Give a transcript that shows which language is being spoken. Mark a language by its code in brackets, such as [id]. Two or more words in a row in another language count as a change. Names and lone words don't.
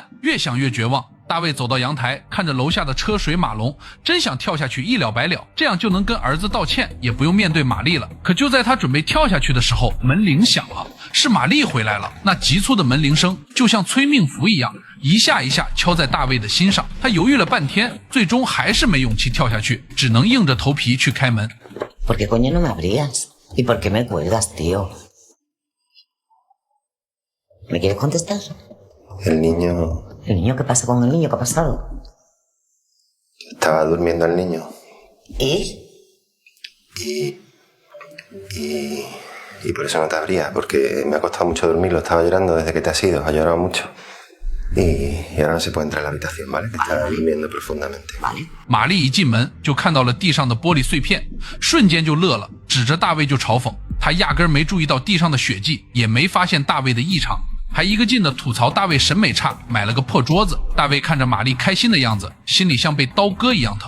[zh] 越想越绝望，大卫走到阳台，看着楼下的车水马龙，真想跳下去一了百了，这样就能跟儿子道歉，也不用面对玛丽了。可就在他准备跳下去的时候，门铃响了，是玛丽回来了。那急促的门铃声就像催命符一样，一下一下敲在大卫的心上。他犹豫了半天，最终还是没勇气跳下去，只能硬着头皮去开门。 [es] ¿Por qué coño no me abrías? ¿Y por qué me cuelgas, tío? ¿Me quieres contestar? El niño... ¿El niño qué pasa con el niño? ¿Qué ha pasado? Estaba durmiendo el niño. ¿Y? Y por eso no te abría, porque me ha costado mucho dormirlo. Estaba llorando desde que te has ido, ha llorado mucho. Y ahora no se puede entrar a la habitación, ¿vale? Que está durmiendo profundamente. Vale. [zh] 玛丽一进门就看到了地上的玻璃碎片，瞬间就乐了，指着大卫就嘲讽。他压根没注意到地上的血迹，也没发现大卫的异常，还一个劲的吐槽大卫审美差，买了个破桌子。大卫看着玛丽开心的样子，心里像被刀割一样疼。